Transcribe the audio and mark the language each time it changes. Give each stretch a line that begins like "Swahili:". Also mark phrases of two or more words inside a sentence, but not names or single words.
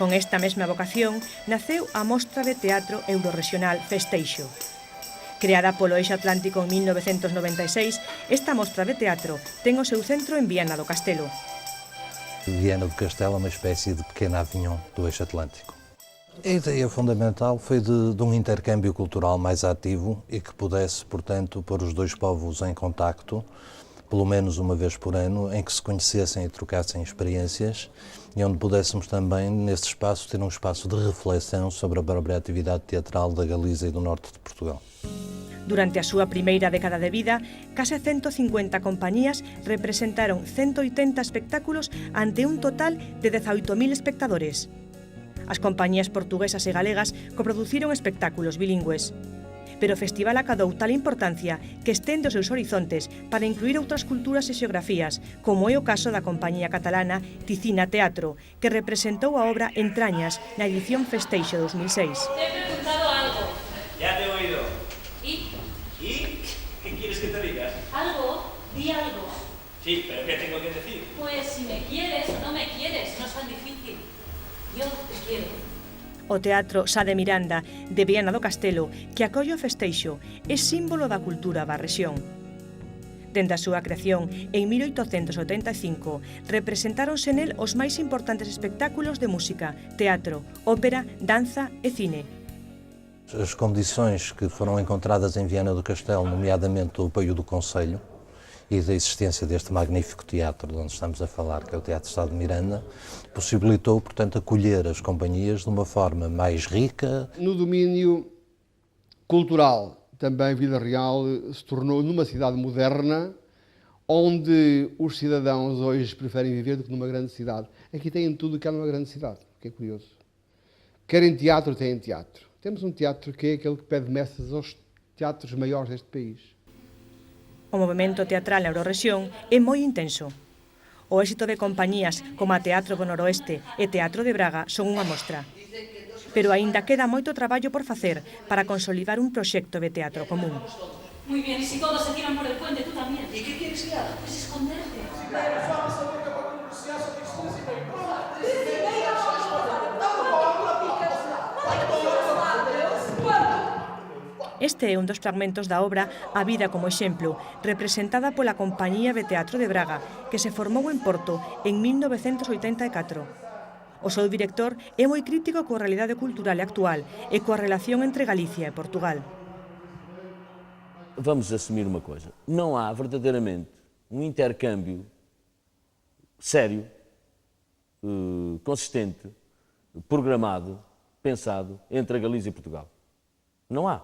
Galician: Con esta mesma vocación, naceu a Mostra de Teatro Eurorregional Festeixo. Creada polo Eixo Atlántico en 1996, esta mostra de teatro ten o seu centro en Viana do Castelo.
Portuguese: Viana do Castelo é uma espécie de pequena Avignon do Eixo Atlântico. A ideia fundamental foi de um intercâmbio cultural mais ativo e que pudesse, portanto, pôr os dois povos em contacto, pelo menos uma vez por ano, em que se conhecessem e trocassem experiências e onde pudéssemos também, nesse espaço, ter um espaço de reflexão sobre a própria atividade teatral da Galiza e do norte de Portugal.
Galician: Durante a súa primeira década de vida, case 150 compañías representaron 180 espectáculos ante un total de 18.000 espectadores. As compañías portuguesas e galegas coproduciron espectáculos bilingües. Pero o festival acadou tal importancia que estende os seus horizontes para incluir outras culturas e xeografías, como é o caso da compañía catalana Ticina Teatro, que representou a obra Entrañas na edición Festeixo 2006.
Spanish: Te he preguntado algo. Ya te he oído. ¿Y? ¿Y? ¿Qué quieres que te diga? ¿Algo? Di algo. Sí, pero ¿qué tengo que decir? Pues si me quieres o no me quieres, no es tan difícil. Yo te quiero.
Galician: O Teatro Sá de Miranda, de Viana do Castelo, que acolle o festeixo, é símbolo da cultura da rexión. Dende a súa creación, en 1885, representáronse nel os máis importantes espectáculos de música, teatro, ópera, danza e cine.
Portuguese: As condições que foram encontradas em Viana do Castelo, nomeadamente o apoio do Conselho e da existência deste magnífico teatro de onde estamos a falar, que é o Teatro Sá de Miranda, possibilitou, portanto, acolher as companhias de uma forma mais rica. No domínio cultural, também Vila Real se tornou numa cidade moderna, onde os cidadãos hoje preferem viver do que numa grande cidade. Aqui têm tudo o que há numa grande cidade, que é curioso. Querem teatro, têm teatro. Temos um teatro que é aquele que pede mesas aos teatros maiores deste país.
Galician: O movimento teatral na Eurorrexión é moi intenso. O éxito de compañías como a Teatro do Noroeste e Teatro de Braga son unha mostra. Pero aínda queda moito traballo por facer para consolidar un proxecto de teatro común.
Spanish: Muy bien, y si todos se tiran por el puente, tú también. ¿Y qué quieres que haga? Pues esconderte.
Galician: Este é un dos fragmentos da obra A vida como exemplo, representada pola Compañía de Teatro de Braga, que se formou en Porto en 1984. O seu director é moi crítico coa realidade cultural e actual e coa relación entre Galicia e Portugal.
Portuguese: Vamos assumir uma coisa, não há verdadeiramente um intercâmbio sério, consistente, programado, pensado entre a Galiza e Portugal. Não há.